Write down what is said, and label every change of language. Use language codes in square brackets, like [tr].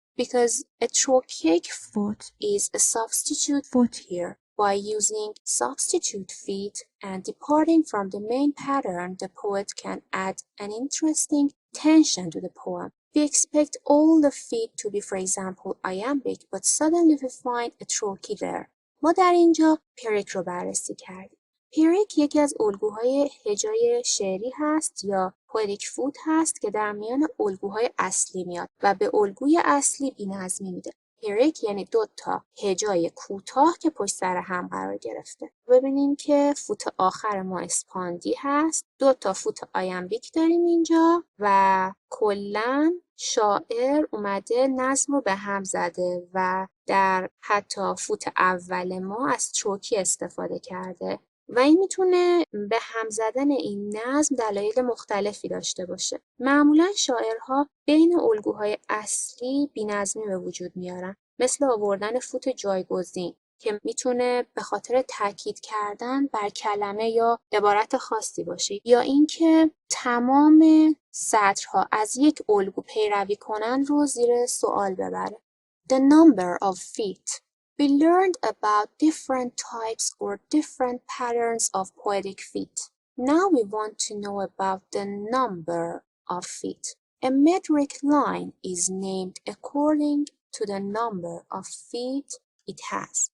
[en] Because a trochaic foot is a substitute foot here. By using substitute feet and departing from the main pattern, the poet can add an interesting tension to the poem. We expect all the feet to be, for example, iambic, but suddenly we find a trochee there. [fa] ما در اینجا پیریک رو بررسی کردیم. پیریک یکی از الگوهای هجای شعری هست یا پوئتیک فوت هست که در میان الگوهای اصلی میاد و به الگوی اصلی بی‌نظمی میده. پیریک یعنی 2 تا هجای کوتاه که پشت سر هم قرار گرفته. ببینیم که فوت آخر ما اسپاندی هست. 2 تا فوت آیمبیک داریم اینجا و کلاً شاعر اومده نظم رو به هم زده و در حتی فوت اول ما از trochee استفاده کرده و این میتونه به هم زدن این نظم دلایل مختلفی داشته باشه. معمولا شاعرها بین الگوهای اصلی بی‌نظمی به وجود میارن، مثل آوردن فوت جایگزین که میتونه به خاطر تاکید کردن بر کلمه یا عبارت خاصی باشه، یا اینکه تمام سطرها از یک الگو پیروی کنن رو زیر سوال ببره. [en] The number of feet. We learned about different types or different patterns of poetic feet. Now we want to know about the number of feet. A metric line is named according to the number of feet it has.